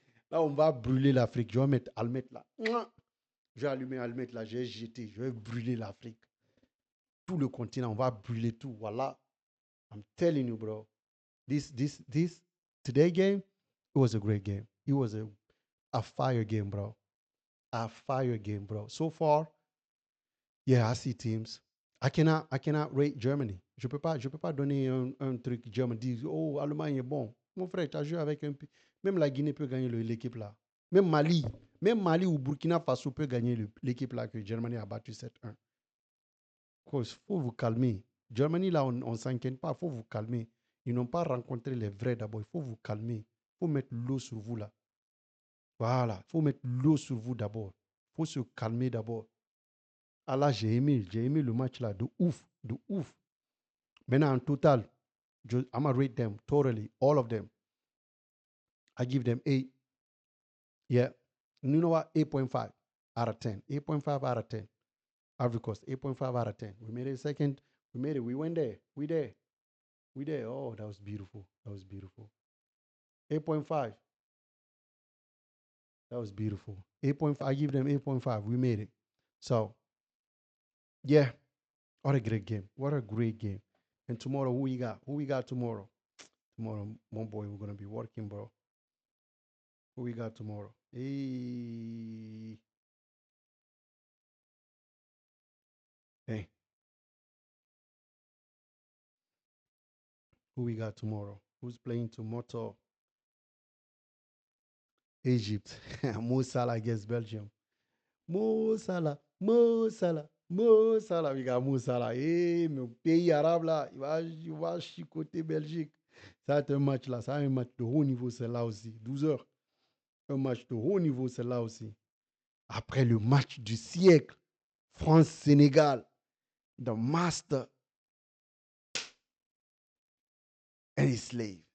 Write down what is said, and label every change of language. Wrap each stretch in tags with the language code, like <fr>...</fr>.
<fr>Là on va brûler l'Afrique. Je vais mettre Almet là. Je vais allumer Almet là, je vais jeter, je vais brûler l'Afrique. Tout le continent, on va brûler tout. Voilà.</fr> <en>I'm telling you, bro. This today game, it was a great game. It was a fire game, bro. A fire game, bro. So far, yeah, I see teams. I cannot rate Germany.</en> <fr>Je peux pas donner un truc Germany. Dire, oh, Allemagne est bon. Mon frère, tu as joué avec un pays. Même la Guinée peut gagner l'équipe là. Même Mali ou Burkina Faso peut gagner l'équipe là que Germany a battu 7-1. Il faut vous calmer. Germany, là, on ne s'inquiète pas. Il faut vous calmer. Ils n'ont pas rencontré les vrais d'abord. Il faut vous calmer. Il faut mettre l'eau sur vous là. Voilà. Il faut mettre l'eau sur vous d'abord. Il faut se calmer d'abord. Ah là, j'ai aimé le match là. De ouf. De ouf. Maintenant, en total,</fr> <en>I'm going to rate them totally. All of them. I give them 8. Yeah. You know what? 8.5 out of 10. 8.5 out of 10. Ivory Coast, 8.5 out of 10. We made it second. We made it. We went there. We there. We there. Oh, that was beautiful. That was beautiful. 8.5. That was beautiful. 8.5. I give them 8.5. We made it. So, yeah, what a great game. What a great game. And tomorrow, who we got? Who we got tomorrow? Tomorrow, one boy, we're going to be working, bro. Who we got tomorrow? Hey. Hey. Who we got tomorrow? Who's playing tomorrow? Egypt. Mo Salah against Belgium. Mo Salah, Mo Salah, Mo Salah. We got Mo Salah.</en> <fr>Eh, mon pays arabe là, il va chicoter Belgique. Ça va être un match là, ça va être un match de haut niveau, c'est là aussi. 12 heures. Un match de haut niveau, c'est là aussi. Après le match du siècle, France-Sénégal,</fr> <en>the master and his slave.</en>